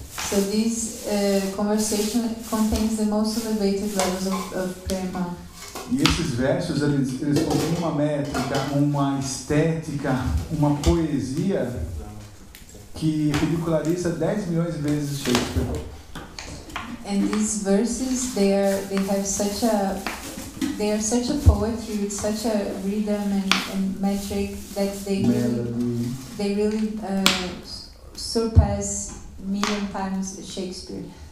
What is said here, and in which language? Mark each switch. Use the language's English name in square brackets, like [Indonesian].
[English] So this conversation contains the most elevated levels of prema. [Portuguese] E esses versos, eles contêm uma métrica, uma estética, uma poesia que ridiculariza 10 milhões de vezes Shakespeare. [English] And these verses, they are such a poetry with such a rhythm and metric that they really surpass million times Shakespeare.